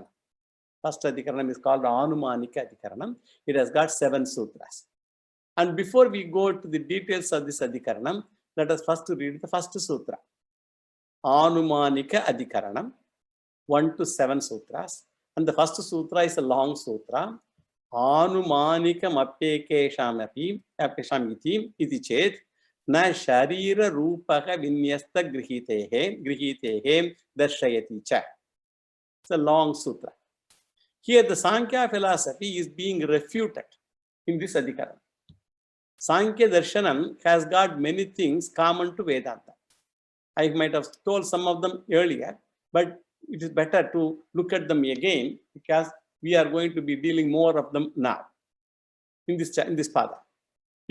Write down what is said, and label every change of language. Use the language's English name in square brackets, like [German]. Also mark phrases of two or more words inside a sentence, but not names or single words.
[English] First Adhikaranam is called Anumanika Adhikaranam. It has got 7 sutras. And before we go to the details of this Adhikaranam, let us first read the first sutra. Anumanika Adhikaranam, 1 to 7 sutras. And the first sutra is a long sutra. [Sanskrit] Anumanikam apyekesham iti chet na sharira rupaka vinyasta grihitehe darshayati cha. [English] It's a long sutra. Here the Sankhya philosophy is being refuted in this Adhikarana. Sankhya Darshanam has got many things common to Vedanta. I might have told some of them earlier, but it is better to look at them again because we are going to be dealing more of them now in this Pada.